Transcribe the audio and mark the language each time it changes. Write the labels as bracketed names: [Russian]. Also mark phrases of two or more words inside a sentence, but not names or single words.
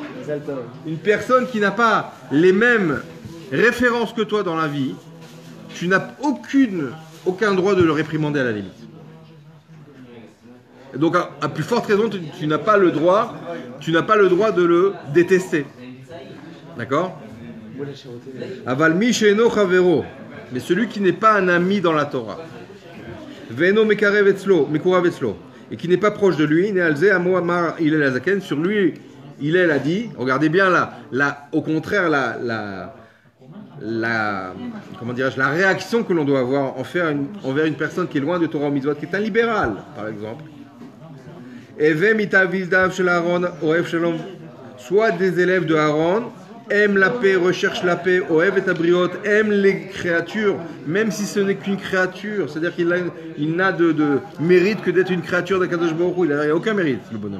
[French] Une personne qui n'a pas les mêmes références que toi dans la vie, tu n'as aucun droit de le réprimander à la limite. Et donc, à plus forte raison, tu n'as pas le droit de le détester. D'accord? [Hebrew] אבל מי שאינו חבירו, [French] mais celui qui n'est pas un ami dans la Torah. [Hebrew] ואינו מקורב אצלו, [French] et qui n'est pas proche de lui, [Hebrew] הנה על זה אמר הלל הזקן, [French] sur lui, Hillel a dit, regardez bien au contraire, comment dirais-je, la réaction que l'on doit avoir envers une personne qui est loin de Torah ou Mitzvot, qui est un libéral, par exemple. Soit des élèves de Aaron aiment la paix, recherchent la paix, [Hebrew] אוהב את הבריות, [French] aiment les créatures, même si ce n'est qu'une créature, c'est-à-dire qu'il n'a de mérite que d'être une créature d' [Hebrew] הקדוש ברוך הוא, [French] il n'a aucun mérite, le bonhomme.